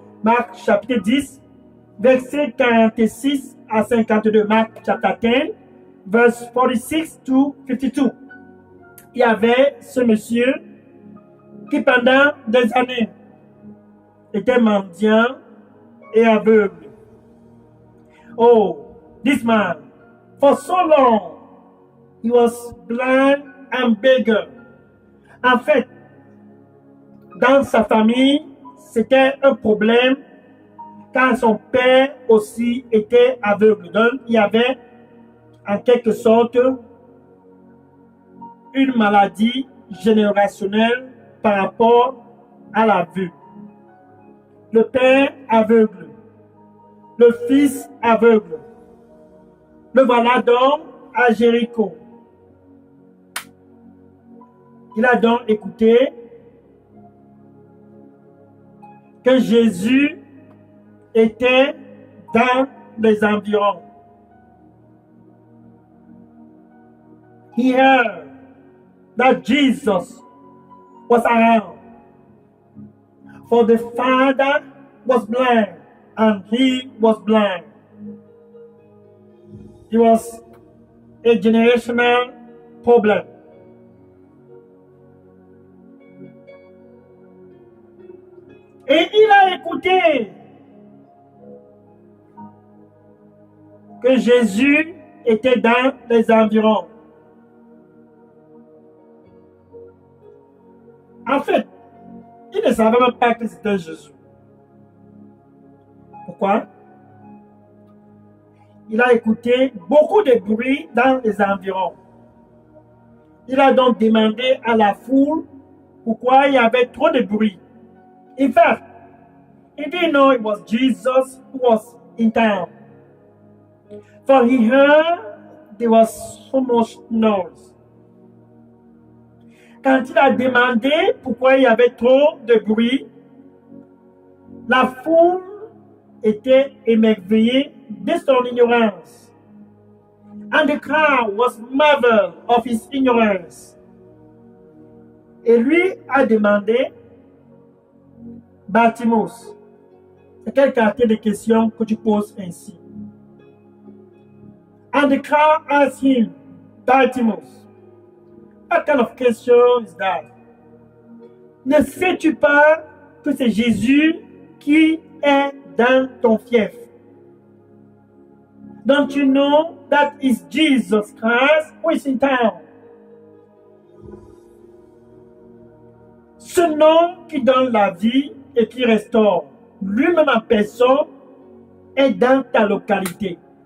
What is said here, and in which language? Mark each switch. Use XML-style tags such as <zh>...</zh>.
<fr>Marc chapitre 10, versets 46 à 52, Marc chapitre 10,</fr> <en>verse 46 to 52.</en> <fr>Il y avait ce monsieur qui pendant des années était mendiant et aveugle.</fr> <en>This man, for so long, he was blind and beggar.</en> <fr>En fait, dans sa famille, c'était un problème car son père aussi était aveugle. Donc, il y avait en quelque sorte une maladie générationnelle par rapport à la vue. Le père aveugle, le fils aveugle. Le voilà donc à Jéricho. Il a donc écouté que Jésus était dans les environs.</fr> <en>He heard that Jesus was around. For the father was blind and he was blind. It was a generational problem.</en> <fr>Et il a écouté que Jésus était dans les environs. En fait, il ne savait même pas que c'était Jésus. Pourquoi? Il a écouté beaucoup de bruit dans les environs. Il a donc demandé à la foule pourquoi il y avait trop de bruit.</fr> <en>In fact, he didn't know it was Jesus who was in town. For he heard there was so much noise.</en> <fr>Quand il a demandé pourquoi il y avait trop de bruit, la foule était émerveillée de son ignorance.</fr> <en>And the crowd was marveled of his ignorance.</en> <fr>Et lui a demandé, Bartimaeus, c'est quel quartier de questions que tu poses ainsi?</fr> <en>And the crowd asked him, Bartimaeus, what kind of question is that?</en> <fr>Ne sais-tu pas que c'est Jésus qui est dans ton fief?</fr> <en>Don't you know that is Jesus Christ who is in town?</en> <fr>Ce nom qui donne la vie et qui restaure, lui-même en personne, est dans ta localité.</fr>